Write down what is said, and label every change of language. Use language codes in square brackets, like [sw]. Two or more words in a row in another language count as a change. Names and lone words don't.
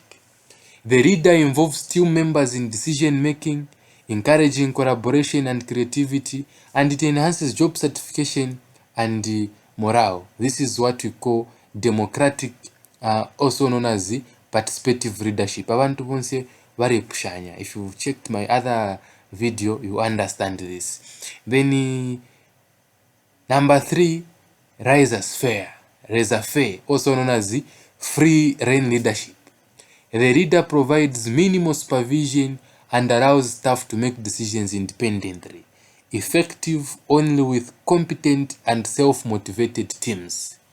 [en] The leader involves team members in decision making, encouraging collaboration and creativity, and it enhances job certification and morale. This is what we call democratic, also known as the participative leadership. [bem] Abantu bonse barepushanya. [en] If you've checked my other video, you understand this. Then number 3, laissez-faire, also known as the free reign leadership. The leader provides minimal supervision and allows staff to make decisions independently, effective only with competent and self-motivated teams.